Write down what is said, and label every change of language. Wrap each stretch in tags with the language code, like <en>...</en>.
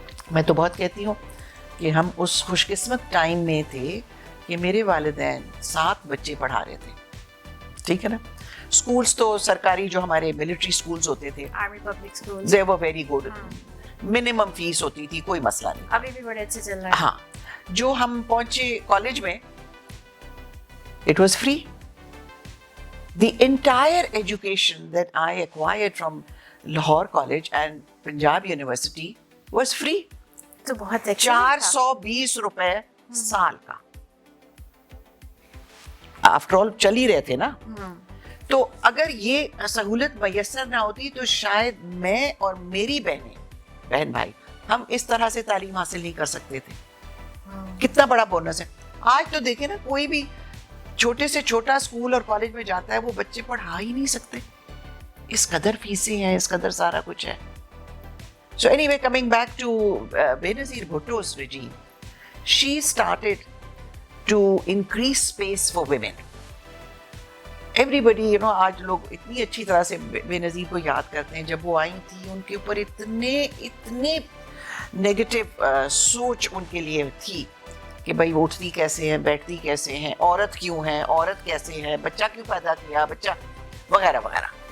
<ur>میں تو بہت کہتی ہوں کہ ہم اس خوش قسمت ٹائم میں تھے کہ میرے والدین 7 بچے پڑھا رہے تھے, ٹھیک ہے نا. اسکولس تو سرکاری جو ہمارے ملٹری اسکولس ہوتے تھے, army public school,</ur> <en>they were very good.</en> <ur>Minimum face ہوتی تھی, کوئی مسئلہ نہیں. ابھی بھی بڑے اچھے چل رہے ہیں. ہاں, جو ہم پہنچے کالج میں,</ur> <en>it was free. The entire education that I acquired from Lahore College and Punjab University was free.</en> <ur>تو بہت 420 روپے سال کا. آفٹر آل چل ہی رہے تھے نا. تو اگر یہ سہولت میسر نہ ہوتی تو شاید میں اور میری بہن بھائی ہم اس طرح سے تعلیم حاصل نہیں کر سکتے تھے. کتنا بڑا بونس ہے. آج تو دیکھیں نا, کوئی بھی چھوٹے سے چھوٹا اسکول اور کالج میں جاتا ہے, وہ بچے پڑھا ہی نہیں سکتے, اس قدر فیسیں ہیں, اس قدر سارا کچھ ہے.</ur> <en>So anyway, coming back to Benazir Bhutto's regime, she started to increase space for women.</en> <ur>Everybody, آج لوگ اتنی اچھی طرح سے بے نظیر کو یاد کرتے ہیں. جب وہ آئی تھی ان کے اوپر اتنے نیگیٹو سوچ ان کے لیے تھی کہ بھائی اٹھتی کیسے ہیں, بیٹھتی کیسے ہیں, عورت کیوں ہے, عورت کیسے ہے, بچہ کیوں پیدا کیا, بچہ وغیرہ وغیرہ.</ur>